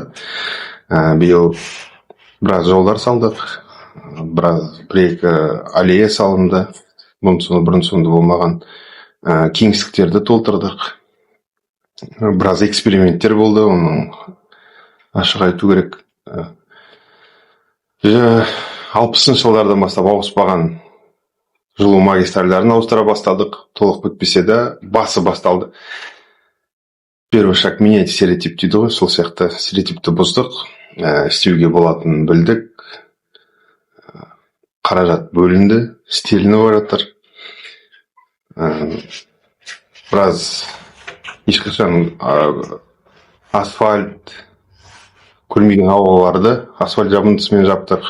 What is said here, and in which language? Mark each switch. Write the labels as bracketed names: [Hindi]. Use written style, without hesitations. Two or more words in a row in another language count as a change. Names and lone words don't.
[Kazakh] Биыл біраз жолдар салдық, бір-екі аллея салынды, бұрын-соңды болмаған кеңістіктерді толтырдық. Біраз эксперименттер болды, оның ашық айту керек. 60-шы жылдардан бастап ауыспаған жылу магистральдарын ауыстыра бастадық, толық бітпесе де басы басталды. [Russian] Первый шаг менять стереотип [Kazakh] дейді ғой, сол сияқты стереотипті бұздық, істеуге болатын білдік, қаражат бөлінді, істелініп бар жатыр. Біраз ешқашан асфальт көрмеген аулаларды асфальт жабындысымен жаптық.